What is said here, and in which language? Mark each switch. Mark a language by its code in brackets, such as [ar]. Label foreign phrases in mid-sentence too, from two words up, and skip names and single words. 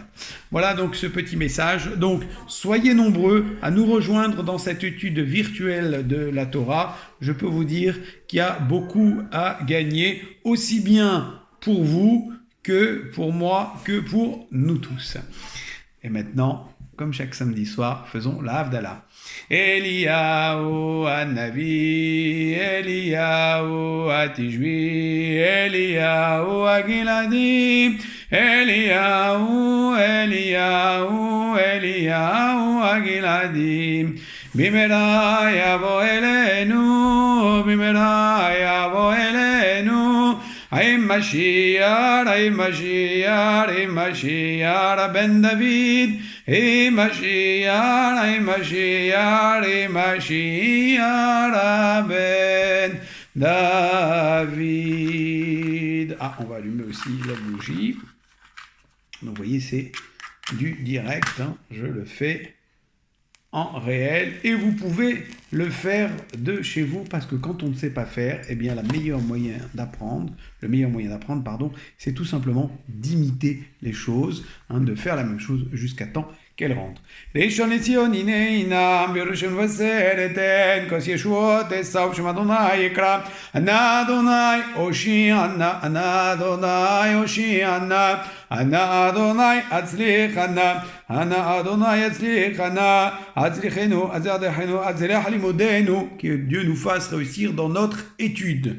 [fr] Voilà donc ce petit message. Donc, soyez nombreux à nous rejoindre dans cette étude virtuelle de la Torah. Je peux vous dire qu'il y a beaucoup à gagner, aussi bien pour vous que pour moi, que pour nous tous. Et maintenant, comme chaque samedi soir, faisons la Havdalah. [he] אליהו הנביא, אליהו התשבי, אליהו הגלעדי, אליהו הגלעדי, במהרה יבוא אלינו, במהרה יבוא אלינו, עם משיח, בן דוד, משיח, בן דוד. [fr] Ah, on va allumer aussi la bougie. Donc, vous voyez, c'est du direct. Hein. Je le fais en réel et vous pouvez le faire de chez vous parce que quand on ne sait pas faire, eh bien le meilleur moyen d'apprendre, c'est tout simplement d'imiter les choses, hein, de faire la même chose jusqu'à temps qu'elle rentre. [he] ראשון לציון הנה בירושלים וסרתן כוס ישועות אסף שם אדוני יקרא ענה אדוני הושיענה ענה אדוני הושיענה ענה אדוני הצליחנה ענה אדוני הצליחנה הצליחנו הצליחנו הצליח לימודנו [fr] que Dieu nous fasse réussir dans notre étude.